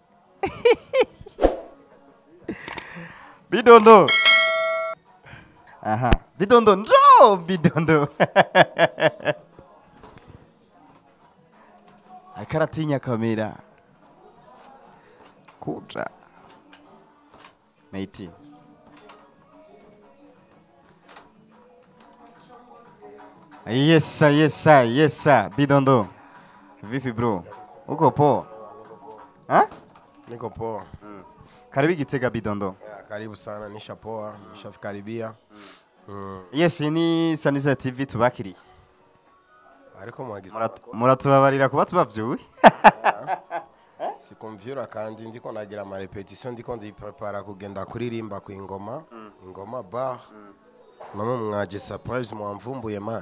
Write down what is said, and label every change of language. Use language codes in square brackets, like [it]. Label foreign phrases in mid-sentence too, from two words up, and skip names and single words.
[rn] Bidondo aha Bidondo njo Bidondo akaratinya kamera kuja Mate yes Bidondo [sw] vipi bro uko poa niko poa karibu Gitega Bidondo karibu sana nishapoa nishafikaribia [rn] yes ni Sanisa TV tubakiri ariko muratubabarira kuba tubavyuye sikumvyura kandi ndiko nagira ama repetition ndiko ndiprepara kugenda kuririmba ku ingoma bar mama mwaje surprise mwamvumbuye man